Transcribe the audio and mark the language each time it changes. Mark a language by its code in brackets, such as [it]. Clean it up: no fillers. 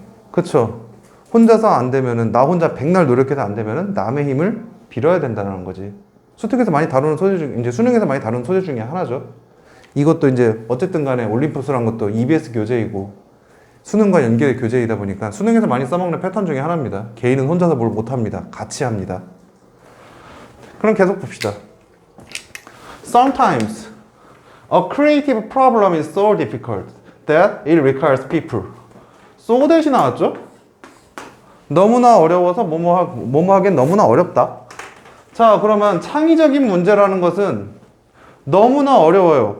[ko] 그쵸? 혼자서 안 되면은, 나 혼자 백날 노력해서 안 되면은 남의 힘을 빌어야 된다는 거지. 수특에서 많이 다루는 소재 중, 이제 수능에서 많이 다루는 소재 중에 하나죠. 이것도 이제 어쨌든 간에 올림푸스란 것도 EBS 교재이고 수능과 연계의 교재이다 보니까 수능에서 많이 써먹는 패턴 중에 하나입니다. 개인은 혼자서 뭘 못합니다. 같이 합니다. 그럼 계속 봅시다. [en] Sometimes a creative problem is so difficult that it requires people. [ko] so that이 나왔죠? 너무나 어려워서 뭐뭐 하기엔 너무나 어렵다. 자, 그러면 창의적인 문제라는 것은 너무나 어려워요.